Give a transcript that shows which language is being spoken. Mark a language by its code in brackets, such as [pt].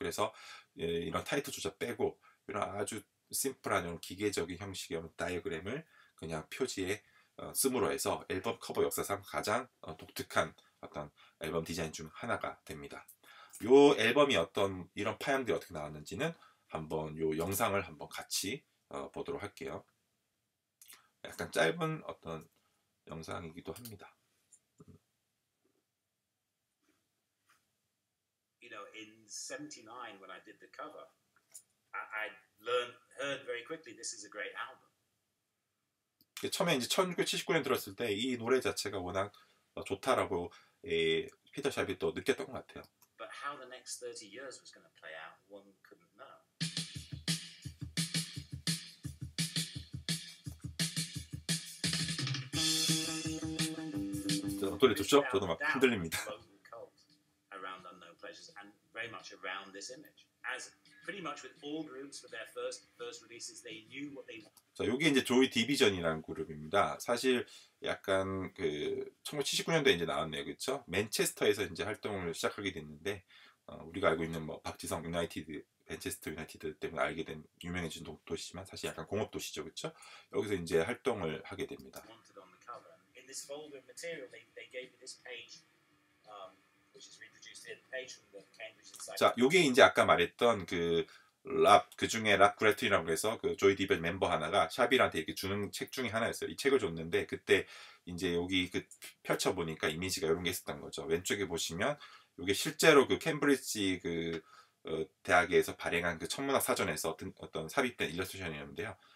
[ko] 그래서 이런 타이틀조차 빼고 이런 아주 심플한 이런 기계적인 형식의 다이어그램을 그냥 표지에 씀으로 해서 앨범 커버 역사상 가장 독특한 어떤 앨범 디자인 중 하나가 됩니다. 요 앨범이 어떤 이런 파형들이 어떻게 나왔는지는 한번 요 영상을 한번 같이 보도록 할게요. 약간 짧은 어떤 영상이기도 합니다. [en] You know, in '79 when I did the cover, I heard very quickly this is a great album. [ko] 처음에 이제 1979년 들었을 때 이 노래 자체가 워낙 좋다라고 피터 샵이 또 느꼈던 것 같아요. [en] But how the next 30 years was going to play out, one couldn't know. [ko] 노래 좋죠? 저도 막 흔들립니다. [en] Around unknown pleasures and very much around this image. As pretty much with all groups for their first releases, they knew what they. [ko] 자, 요게 이제 조이 디비전이라는 그룹입니다. 사실 약간 그 1979년도에 이제 나왔네요, 그렇죠? 맨체스터에서 이제 활동을 시작하게 됐는데 우리가 알고 있는 뭐 박지성 유나이티드, 맨체스터 유나이티드 때문에 알게 된 유명해진 도시지만 사실 약간 공업 도시죠, 그렇죠? 여기서 이제 활동을 하게 됩니다. [en] wanted on the cover. In this folder of material, they gave me this page, which is reproduced here, the page from the Cambridge Encyclopedia. [ko] 자, 요게 이제 아까 말했던 그 중에 랍 그레튼이라고 해서 그 조이 디벨 멤버 하나가 샤빌한테 이렇게 주는 책 중에 하나였어요. 이 책을 줬는데 그때 이제 여기 펼쳐 보니까 이미지가 이런 게 있었던 거죠. 왼쪽에 보시면 이게 실제로 그 캠브리지 대학에서 발행한 그 천문학 사전에서 어떤 삽입된 일러스트레이션이었는데요.